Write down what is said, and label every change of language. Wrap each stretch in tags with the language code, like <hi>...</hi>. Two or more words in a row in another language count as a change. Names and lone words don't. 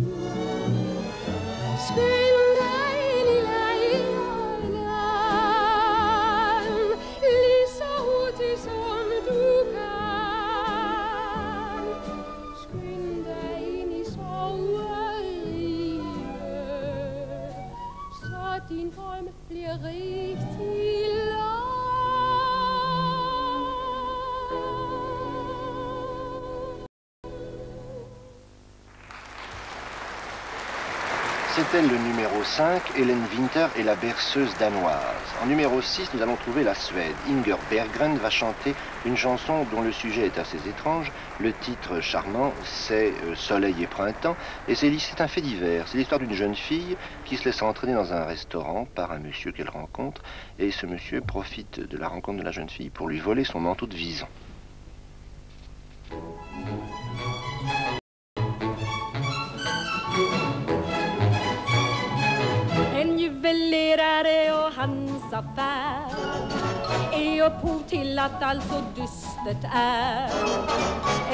<da>Skynd dig ind i lejrland, lige så hurtigt som du kan. Skynd dig ind i soveriet, så din drøm bliver rigtig lang.</da> <fr>C'était le numéro 5, Ellen Winter et la berceuse danoise. En numéro 6, nous allons trouver la Suède. Inger Berggren va chanter une chanson dont le sujet est assez étrange. Le titre charmant, c'est Soleil et printemps. Et c'est un fait divers. C'est l'histoire d'une jeune fille qui se laisse entraîner dans un restaurant par un monsieur qu'elle rencontre. Et ce monsieur profite de la rencontre de la jeune fille pour lui voler son manteau de vison.</fr> <sv>En juvelerare och hans affär är upphov till att allt så dystert är.</sv>